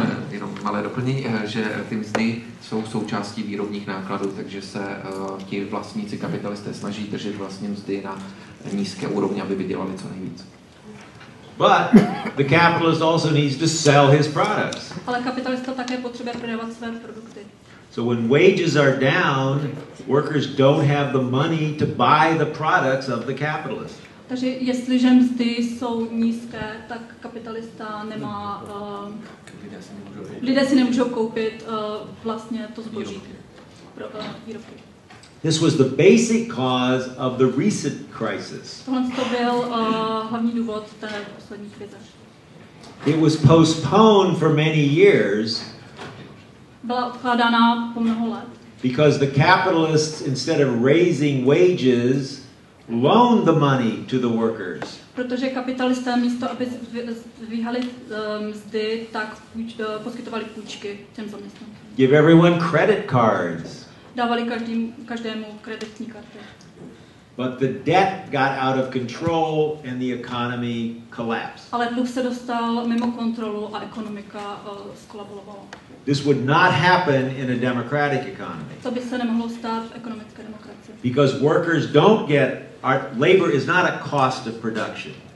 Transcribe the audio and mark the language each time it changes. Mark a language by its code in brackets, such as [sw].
[cs] Jenom malé doplnění, že ty mzdy jsou součástí výrobních nákladů, takže se ti vlastníci kapitalisté snaží držet vlastně mzdy na nízké úrovni, aby vydělali co nejvíc. [en] But the capitalist also needs to sell his products. [cs] Ale kapitalista také potřebuje prodávat své produkty. [en] So when wages are down, workers don't have the money to buy the products of the capitalist. [cs] Takže jestliže mzdy jsou nízké, tak kapitalista nemá, lidé si nemůžou koupit vlastně to zboží pro výrobky. [en] This was the basic cause of the recent crisis. [cs] Tohle to byl hlavní důvod té poslední krize. [en] It was postponed for many years [cs] Byla odkládána po mnoho let. [en] because the capitalists, instead of raising wages, loaned the money to the workers. [cs] Protože kapitalisté místo, aby zvyhali mzdy, tak poskytovali půjčky těm zaměstnancům. [en] Give everyone credit cards. [cs] Dávali každému kreditní karty. [en] But the debt got out of control and the economy collapsed. [cs] Ale dluh se dostal mimo kontrolu a ekonomika skolabovala. [en] This would not happen in a democratic economy. [cs] To by se nemohlo stát v ekonomické demokracii. [en] Because workers don't get, labor is not a cost of production.